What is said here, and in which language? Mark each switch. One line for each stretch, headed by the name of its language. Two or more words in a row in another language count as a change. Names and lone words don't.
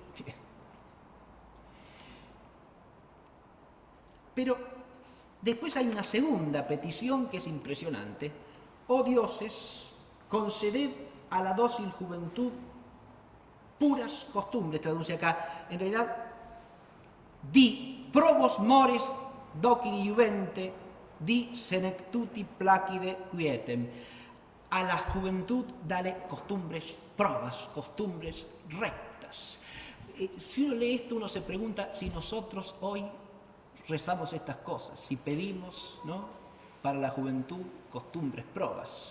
Spanish: Pero después hay una segunda petición que es impresionante. Oh dioses, conceded a la dócil juventud puras costumbres, traduce acá. En realidad,
Latin: di probos mores docili juvente, di senectuti placide quietem.
Spanish: A la juventud dale costumbres probas, costumbres rectas. Si uno lee esto, uno se pregunta si nosotros hoy rezamos estas cosas, si pedimos, ¿no?, para la juventud costumbres probas.